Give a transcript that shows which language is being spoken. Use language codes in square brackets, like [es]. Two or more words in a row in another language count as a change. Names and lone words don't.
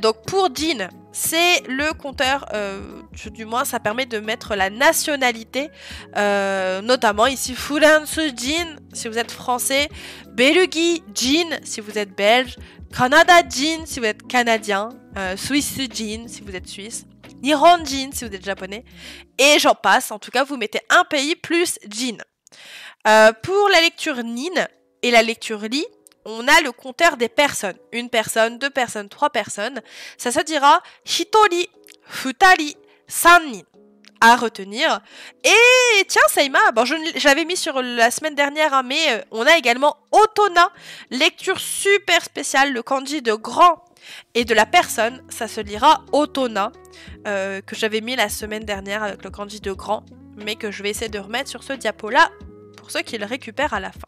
[fr] Donc pour jin, c'est le compteur, du moins ça permet de mettre la nationalité. Notamment ici France jin si vous êtes français, Belgique jin si vous êtes belge, Canada jin si vous êtes canadien, Suisse jin si vous êtes suisse. [ja] Nihon jin [fr] si vous êtes japonais, et j'en passe, en tout cas vous mettez un pays plus jin. Pour la lecture nin et la lecture li, on a le compteur des personnes. Une personne, deux personnes, trois personnes. Ça se dira [ja] hitori, futari, [fr] sannin. À retenir. Et tiens, Seima, bon, j'avais mis sur la semaine dernière, hein, mais on a également Otona, lecture super spéciale, le kanji de grand et de la personne, ça se lira Otona, que j'avais mis la semaine dernière avec le kanji de grand, mais que je vais essayer de remettre sur ce diapo-là, pour ceux qui le récupèrent à la fin.